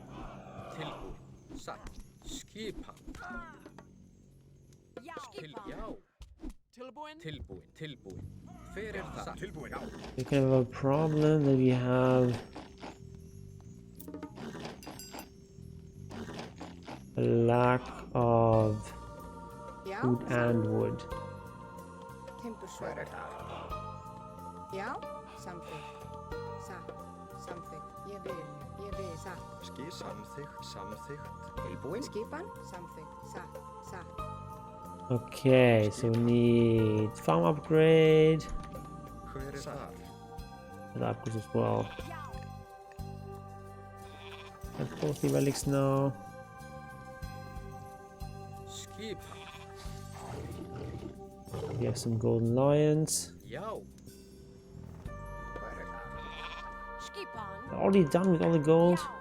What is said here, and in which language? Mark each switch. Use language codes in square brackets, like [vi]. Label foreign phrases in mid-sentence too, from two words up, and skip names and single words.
[en] we kind of have a problem that we have a lack of food and wood. [is] Já, samþykkt. Satt, samþykkt. Ég vil, satt. Samþykkt, samþykkt. Tilbúin. Skipan, samþykkt. Satt. [en] Okay, so we need farm upgrade. [is] Hver þar? [en] That upgrades as well. Have both the relics now. We have some golden lions. Already done with all the gold.